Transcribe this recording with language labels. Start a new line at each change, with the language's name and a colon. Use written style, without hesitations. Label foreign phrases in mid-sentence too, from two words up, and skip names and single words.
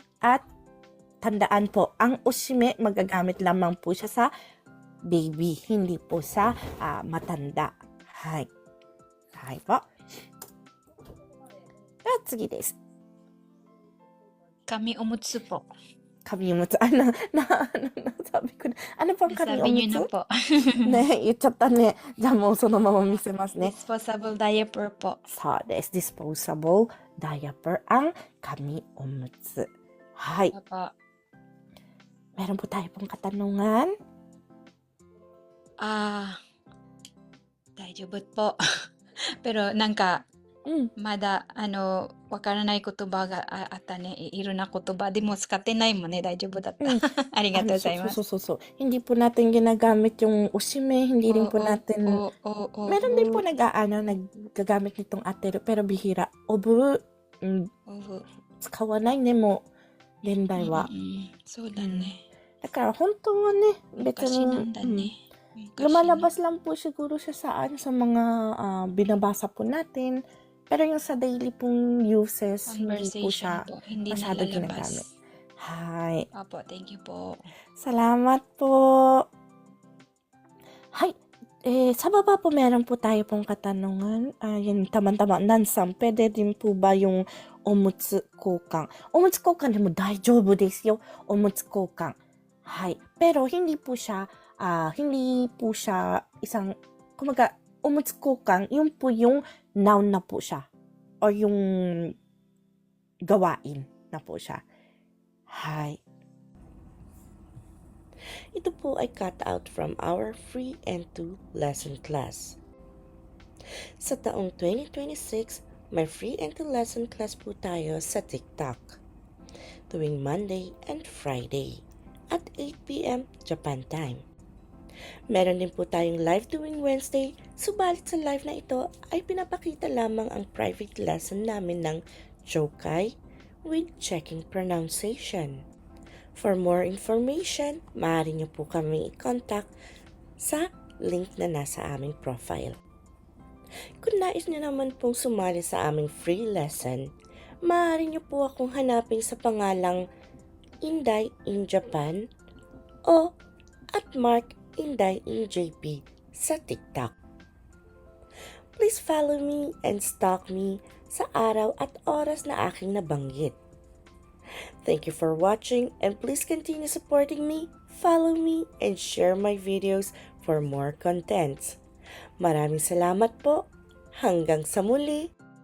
Filipino: At tandaan po, ang oshime magagamit lamang po siya sa baby, hindi po sa matanda. Hay. Hay po. At sige des.
Japanese: 紙おむつ
Filipino: po.
Japanese: 紙おむつ.
Filipino: Sabi ko na. Ano pang kami Sabi niyo na umutsu? po.
Japanese: ね、言っちゃったね。じゃあもうそのまま見せますね。
English: Disposable diaper po.
Japanese: そうです。
English: disposable diaper
Japanese: ang 紙おむつ. Hay.
Filipino: Opo. Meron po tayo pong katanungan. 大丈夫 po.
Japanese: Pero なんか、まだわからない言葉があったね。いろんな言葉でも使ってないもんね。大丈夫だった。ありがとうございます。
Filipino: そう。Hindi po natin ginagamit yung oshime, hindi rin po natin, meron din po naggagamit nitong ateru, pero bihira.
Japanese: Obu, 使わないね、もう、現代は。そうだね。だから本当はね、別昔なんだに、ね。
Filipino: lumalabas lang po siguro siya sa mga binabasa po natin. Pero yung sa daily pong uses, hindi po siya hindi masyado nalalabas. ginagamit. Hay. Opo,
English: thank you po.
Filipino: Salamat po. Hay. Sa baba po meron po tayo pong katanungan. Yan, tama-tama. Nansam, pwede din po ba yung
Japanese: おむつ交換? おむつ交換でも大丈夫ですよ。おむつ交換。はい.
Filipino: Pero hindi po siya isang, kumaga,
Japanese: おむつ交換,
Filipino: yun po yung noun na po siya. O yung gawain na po siya. Hay. Ito po ay
English: cut out from our free and 2 lesson class.
Filipino: Sa taong 2026, may
English: free and 2 lesson class
Filipino: po tayo sa TikTok. Tuwing
English: Monday and Friday at 8 p.m. Japan time.
Filipino: Meron din po tayong live tuwing Wednesday, subalit sa live na ito ay pinapakita lamang ang
English: private lesson
Filipino: namin ng Jokai
English: with checking pronunciation. For more information,
Filipino: maaari niyo po kaming i-contact sa link na nasa aming profile. Kung nais niyo naman pong sumali sa aming
English: free lesson,
Filipino: maaari niyo po akong hanapin sa pangalang Inday in Japan o at Mark Inday in JP sa TikTok.
English: Please follow me and stalk me
Filipino: sa araw at oras na aking nabanggit.
English: Thank you for watching and please continue supporting me, follow me, and share my videos for more contents.
Filipino: Maraming salamat po. Hanggang sa muli.